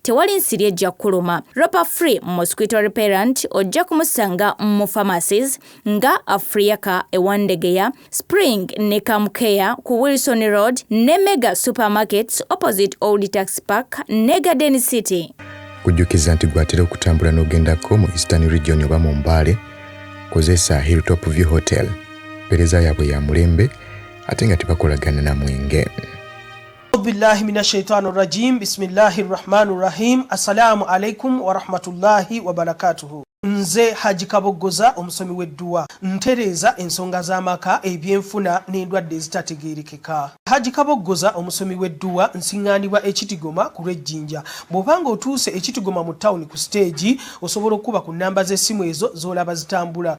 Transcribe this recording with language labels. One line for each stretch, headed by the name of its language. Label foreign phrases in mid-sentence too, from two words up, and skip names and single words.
Ganda: Tewali nsiri ejja kuluma. Ropa Free Mosquito Repellent ojja kumusanga mu pharmacies nga Africa ewandegeya Spring ne Kamkeya ku Wilson Road ne Mega Supermarkets opposite Old Tax Park ne Garden City. Kujjukiza nti gwatera okutambula n'ogendako mu Eastern Region oba mu Mbale kozesa Hilltop View Hotel. Pereza yaabwe ya mulembe ate nga tebakolagana na mwenge.
Arabic: بالله من الشيطان الرجيم بسم الله الرحمن الرحيم. السلام عليكم ورحمة الله وبركاته.
Ganda: Nze Haji Kabogoza omusomi w'edduwa ntereza ensonga z'amaka ebyenfuna n'endwadde ezitategeerekeka. Haji Kabogoza omusomi w'edduwa nsiŋŋaanibwa Ekitigoma ku Lwejjinja. Bw'obanga otuuse Ekitigoma mu ttawuni ku stage osobola okuba ku nnamba z'essimu ezo z'olaba zitambula.